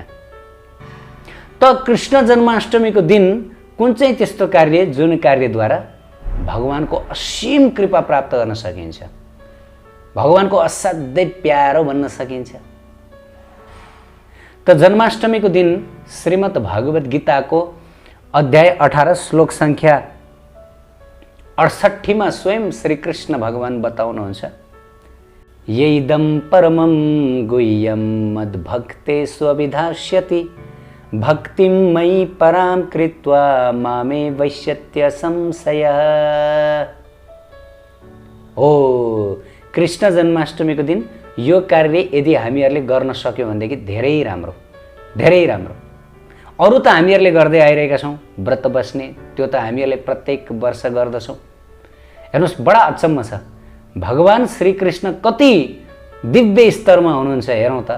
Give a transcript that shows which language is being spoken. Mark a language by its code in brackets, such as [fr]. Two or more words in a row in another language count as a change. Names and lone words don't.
[ne] त कृष्ण जन्माष्टमीको दिन कुन चाहिँ त्यस्तो कार्य जुन कार्यद्वारा भगवानको असीम कृपा प्राप्त गर्न सकिन्छ, भगवानको असाध्यै प्यारो बन्न सकिन्छ? त जन्माष्टमीको दिन श्रीमद् भागवत गीताको अध्याय 18 श्लोक सङ्ख्या 68 मा स्वयं श्रीकृष्ण भगवान बताउनुहुन्छ, [sa] यैदं परमं गुह्यं मद्भक्ते स्वविधास्यति भक्तिं मयि परां कृत्वा मामे वैश्यत्य संशयः। [ne] ओ कृष्ण जन्माष्टमीको दिन यो कार्य यदि हामीहरूले गर्न सक्यौँ भनेदेखि धेरै राम्रो। अरू त हामीहरूले गर्दै आइरहेका छौँ, व्रत बस्ने त्यो त हामीहरूले प्रत्येक वर्ष गर्दछौँ। हेर्नुहोस्, बडा अचम्म छ, भगवान श्रीकृष्ण कति दिव्य स्तरमा हुनुहुन्छ हेरौँ त।